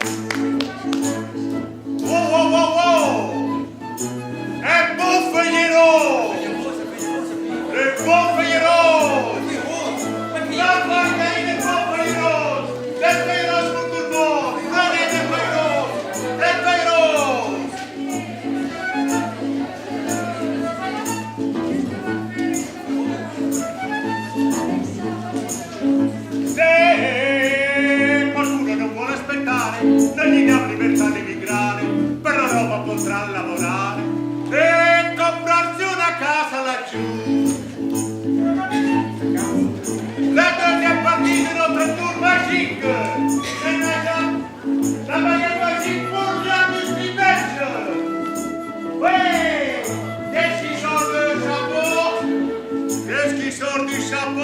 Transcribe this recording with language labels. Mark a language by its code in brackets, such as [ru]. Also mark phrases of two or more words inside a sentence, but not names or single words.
[fr] Oh, oh, oh, oh! Un beau feuillet rose! Le beau feuillet rose! La bataille des beaux feuillets roses! Les feuilles roses pour tout le monde! Venez des feuilles roses! Les feuilles roses! [it] Se qualcuno non vuole aspettare, non gli diamo libertà di migrare, per la roba potrà lavorare e comprarsi una casa laggiù. [fr] La deuxième partie de notre tour magique, c'est déjà la baguette magique pour l'industrie belge. Oui, qu'est-ce qui sort du chapeau? Qu'est-ce qui sort du chapeau?